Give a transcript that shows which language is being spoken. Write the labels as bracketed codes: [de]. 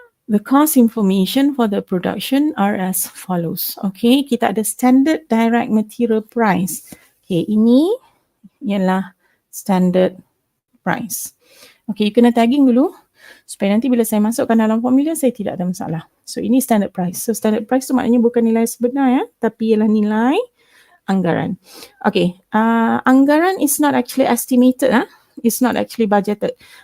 [en] The cost information for the production are as follows. [ms] Okay, kita ada standard direct material price. Okay, ini ialah standard price. Okay, you kena tagging dulu supaya nanti bila saya masukkan dalam formula, saya tidak ada masalah. So, ini standard price. So, standard price tu maknanya bukan nilai sebenar ya, tapi ialah nilai anggaran. [en] Okay, anggaran is not actually estimated. It's not actually budgeted.